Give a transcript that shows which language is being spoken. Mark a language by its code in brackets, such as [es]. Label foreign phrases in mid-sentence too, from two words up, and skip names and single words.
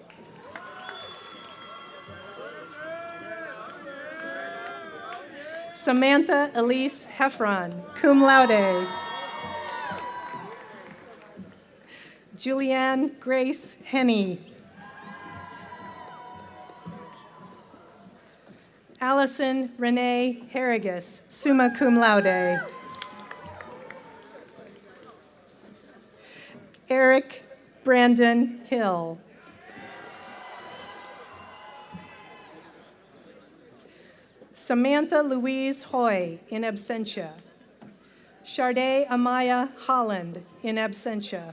[en] Samantha Elise Heffron, [la] cum laude. [en] Julianne Grace Henney. Allison Renee Harrigus, [la] summa cum laude. [en] Eric Brandon Hill. Samantha Louise Hoy, [la] in absentia. [en] Sharday Amaya Holland, [la] in absentia.